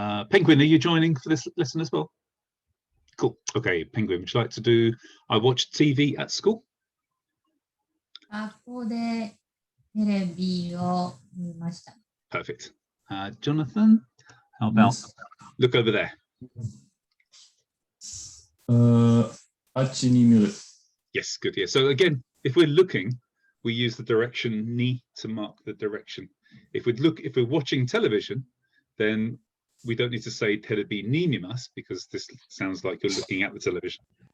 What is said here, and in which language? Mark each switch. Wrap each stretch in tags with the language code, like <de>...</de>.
<en>Penguin, are you joining for this lesson as well? Cool. Okay, Penguin, would you like to do I watched TV at school?</en> <ja>学校でテレビを見ました。</ja> <en>Perfect. Jonathan, how about look over there?</en> <ja>あっちに見る。</ja> <en>Yes, good. Yeah. So again, if we're looking, we use the direction ni to mark the direction. If we're watching television, then we don't need to say terebi ni mimasu because this sounds like you're looking at the television.</en>